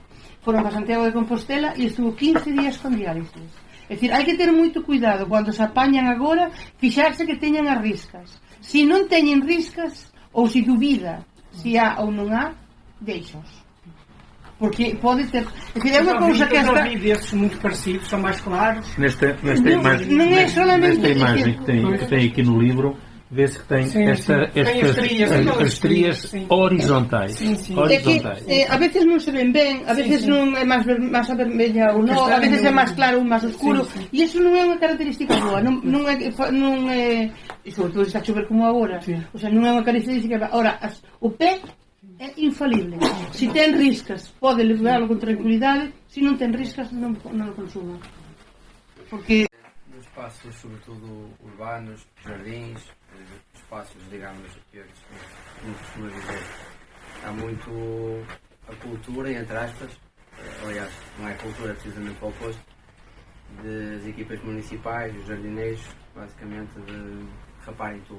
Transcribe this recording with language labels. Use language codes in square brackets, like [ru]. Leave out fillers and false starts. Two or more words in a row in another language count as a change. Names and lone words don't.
[gl] Foron para Santiago de Compostela e estuvo 15 días con diálisis. É dicir, hai que ter moito cuidado cando se apañan agora, fixarse que teñan as riscas. Se non teñen riscas, ou se dubida se há ou non há, deixos. Porque pode ter... É dicir, é unha cousa que hasta... [pt] Os vídeos muito parecidos, são mais claros. Nesta imagem que tem aqui no livro, vê-se que tem Sim, estas tem as estrias, estrias horizontais. Sim. Horizontais. [gl] É que a veces non se ven ben, a veces non é máis a vermella ou non, a veces é máis claro ou máis oscuro, e iso non é unha característica boa, non é, e sobre todo está a chover como agora, [es] o sea, [gl] non é unha característica. Ora, o pé é infalible. Se ten riscas, pode levarlo con tranquilidade, se non ten riscas, non o consuma. [pt] Porque nos espaços, sobretudo urbanos, jardins, espaços, digamos, como costuma dizer, há muito a cultura, entre aspas, aliás, não é cultura, precisamente para o oposto, das equipas municipais, dos jardineiros, basicamente, de raparem tudo.